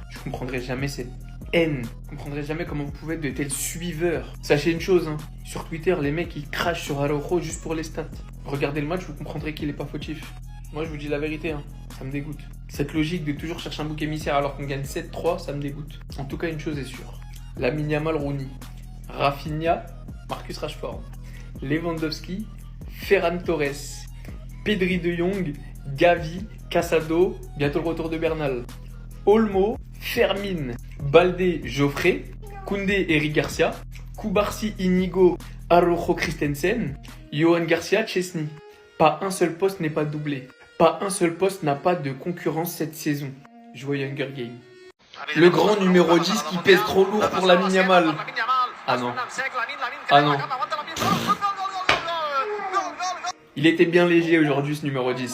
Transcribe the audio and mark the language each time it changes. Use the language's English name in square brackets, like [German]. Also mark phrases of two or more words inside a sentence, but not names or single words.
[French] Je comprendrai jamais cette haine. Je comprendrai jamais comment vous pouvez être de tels suiveurs. Sachez une chose, hein. Sur Twitter, les mecs, ils crachent sur Araujo juste pour les stats. Regardez le match, vous comprendrez qu'il est pas fautif. Moi, je vous dis la vérité, hein. Ça me dégoûte. Cette logique de toujours chercher un bouc émissaire alors qu'on gagne 7-3, ça me dégoûte. En tout cas, une chose est sûre. Lamine Yamal, Rooney, Rafinha, Marcus Rashford, Lewandowski, Ferran Torres, Pedri de Jong, Gavi, Casado, bientôt le retour de Bernal, Olmo, Fermin, Baldé, Joffré, Koundé, Eric Garcia, Koubarsi, Inigo, Araujo, Christensen, Johan Garcia, Chesney. Pas un seul poste n'est pas doublé. Pas un seul poste n'a pas de concurrence cette saison. Joyeux Hunger Games. Le grand numéro 10 qui pèse trop lourd pour Lamine Yamal. Ah non. Ah non. Il était bien léger aujourd'hui ce numéro 10.